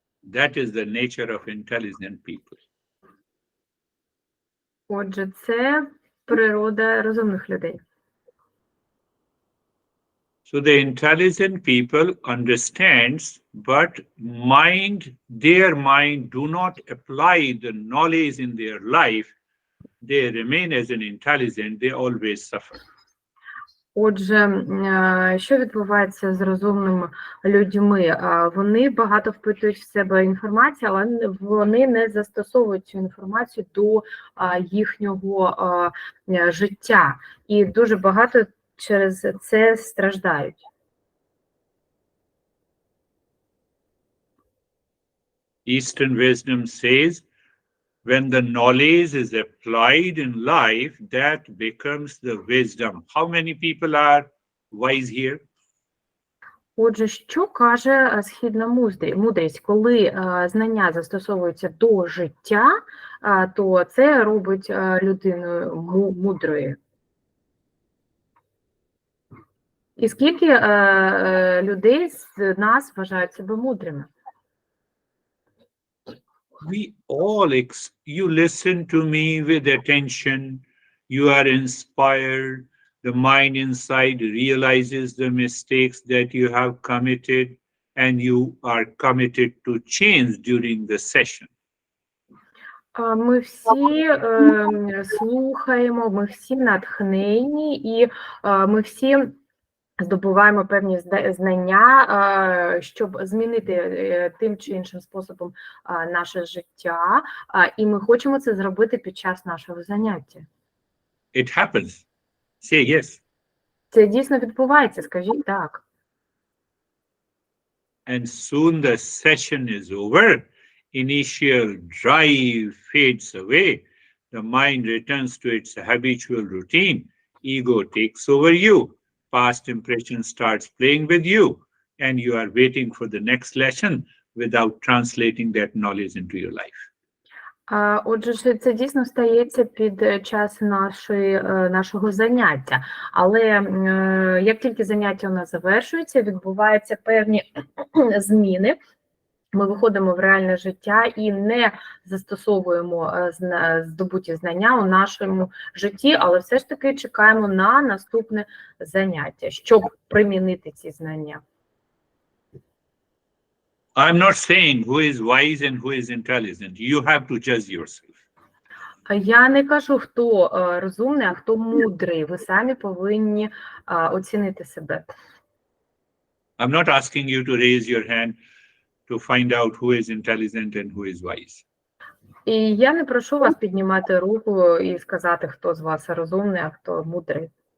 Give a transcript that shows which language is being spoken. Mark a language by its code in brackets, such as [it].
[en] That is the nature of intelligent people. [uk] Отже, це природа розумних людей. [en] So the intelligent people understands, but their mind do not apply the knowledge in their life. They remain as an intelligent, they always suffer. [uk] Отже, що відбувається з розумними людьми? Вони багато впитують в себе інформацію, але вони не застосовують цю інформацію до їхнього життя. І дуже багато через це страждають. [en] Eastern wisdom says, when the knowledge is applied in life, that becomes the wisdom. How many people are wise here? [uk] Отже, що каже східна мудрість? Коли знання застосовуються до життя, то це робить людину мудрою. І скільки людей з нас вважають себе мудрими? [en] You listen to me with attention, you are inspired, the mind inside realizes the mistakes that you have committed, and you are committed to change during the session. [uk] Ми всі слухаємо, ми всі натхнені, і ми всі здобуваємо певні знання, щоб змінити тим чи іншим способом наше життя, і ми хочемо це зробити під час нашого заняття. [en] It happens. Say yes. [uk] Це дійсно відбувається, скажіть так. [en] And soon the session is over. Initial drive fades away. The mind returns to its habitual routine. Ego takes over you. Past impression starts playing with you, and you are waiting for the next lesson without translating that knowledge into your life. [uk] Отже, це дійсно стається під час нашого заняття. Але як тільки заняття у нас завершується, відбуваються певні зміни. Ми виходимо в реальне життя і не застосовуємо здобуті знання у нашому житті, але все ж таки чекаємо на наступне заняття, щоб примінити ці знання. [en] I'm not saying who is wise and who is intelligent. You have to judge yourself. [uk] Я не кажу, хто розумний, а хто мудрий. Ви самі повинні оцінити себе. [en] I'm not asking you to raise your hand to find out who is intelligent and who is wise. [uk] І я не прошу вас піднімати руку і сказати, хто з вас розумний, а хто мудрий.